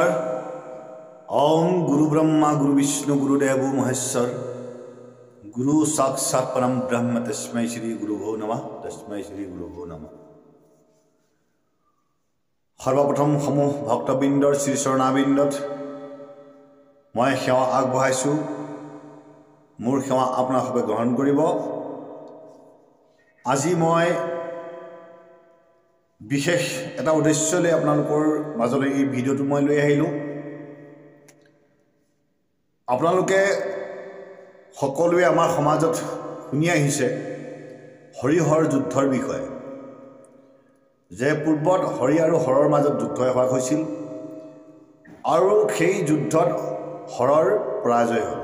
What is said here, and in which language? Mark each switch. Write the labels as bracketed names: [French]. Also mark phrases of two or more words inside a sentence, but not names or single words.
[Sanskrit] ओम गुरु ब्रह्मा गुरु विष्णु गुरुदेव महेश्वर गुरु साक्षात् परम ब्रह्म तस्मै श्री गुरुभो नमः। तस्मै श्री गुरुभो नमः। [Assamese] সৰ্বপ্ৰথম সমূহ ভক্তবৃন্দৰ শ্ৰী চৰণাবিন্দত মই সেৱা আগবঢ়াইছো। মোৰ সেৱা আপোনা সবে গ্ৰহণ কৰিব। আজি মই বিশেষ এটা উদ্দেশ্য লৈ আপোনালোকৰ মাজলৈ এই ভিডিঅ'টো মই লৈ আহিলোঁ। আপোনালোকে সকলোৱে আমাৰ সমাজত শুনি আহিছে হৰিহৰ যুদ্ধৰ বিষয়ে, যে পূৰ্বত হৰি আৰু হৰৰ মাজত যুদ্ধ হোৱা হৈছিল আৰু সেই যুদ্ধত হৰৰ পৰাজয় হ'ল।